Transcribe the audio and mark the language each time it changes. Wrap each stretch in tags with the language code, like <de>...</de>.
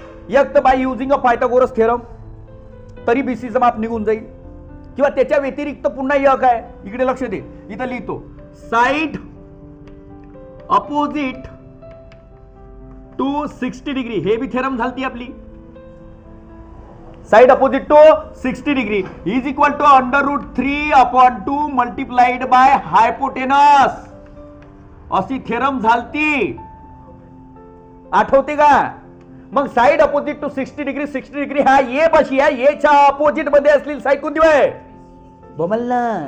<mr>एक तर</mr> <en>by using a Pythagoras theorem</en> <mr>तरी बीसीचं माप निघून जाईल, किंवा त्याच्या व्यतिरिक्त पुन्हा एक आहे. इकडे लक्ष दे, इथं लिहितो</mr> <en>Side opposite to 60 degree.</en> <mr>हे बी थेरम झालती आपली.</mr> <en>Side opposite to 60 degree is equal to √3/2 multiplied by hypotenuse.</en> <mr>अशी थेरम झालती, आठवते का? मग</mr> <en>side opposite to 60 degree,</en> <mr>60 degree हा ए पाशी आहे. एच्या अपोजिट मध्ये असलेली साइड कोणती आहे? बोमल्ला.</mr>